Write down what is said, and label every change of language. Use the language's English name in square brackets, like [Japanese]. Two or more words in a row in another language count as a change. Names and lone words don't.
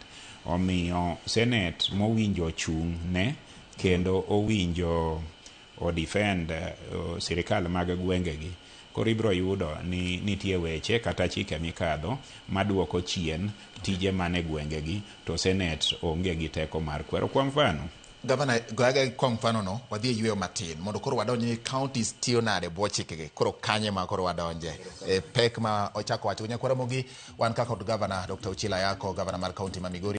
[Luo (Kenya and Tanzania)] Omiyo Senate mowinjo chung' ne kendo owinjo o defend sirikal mag gwenge gi, koro ibro yudo ni nitie weche kata chike mikadho maduoko chien tije mane gwenge gi to Senate onge gi teko mar kwero. [Swahili] Kwa mfano [Luo (Kenya and Tanzania)] Gavana, [Swahili] kwa mfano [Luo (Kenya and Tanzania)] no, wadhi yweyo matin mondo koro wadonje ni counties tiyo nade bwo chikegi. Koro kanye ma koro wadonje pek ma ochako wacho nyakwara mogi wan kaka Gavana Dr. Ochila Ayacko, Gavana mar kaunti ma Migori.